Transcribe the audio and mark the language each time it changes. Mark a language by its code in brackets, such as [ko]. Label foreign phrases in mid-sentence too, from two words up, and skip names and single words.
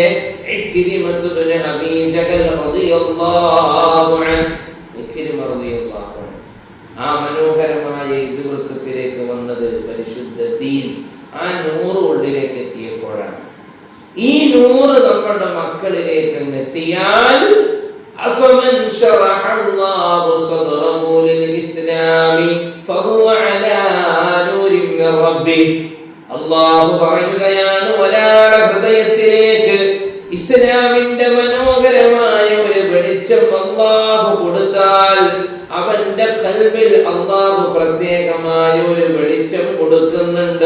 [ml] ഇക്രിമത്തു ബിൻ അബീ ജഹൽ [ar] رضي الله عنه, [ml] ഇക്രിമ [ar] رضي الله عنه [ml] ആ മനോഹരമായ ഇതിവൃത്തത്തിലേക്ക് വന്നത് പരിശുദ്ധ ദീൻ, ആ നൂറ് ഉള്ളിലേക്ക് എത്തിയപ്പോഴാണ്. ഈ നൂറ് നമ്മുടെ മക്കളിലേക്ക് എത്തിയാൽ [ar] أفمن شرح الله صدره للإسلام فهو على نور من ربه. [ml] അല്ലാഹു പറയുകയാണ്, ഒരാളുടെ ഹൃദയത്തിലേക്ക് ഇസ്ലാമിന്റെ മനോഹരമായ ഒരു വെളിച്ചം അല്ലാഹു കൊടുത്താൽ അവന്റെ ഖൽബിൽ അല്ലാഹു പ്രത്യേകമായ ഒരു വെളിച്ചം കൊടുക്കുന്നുണ്ട്.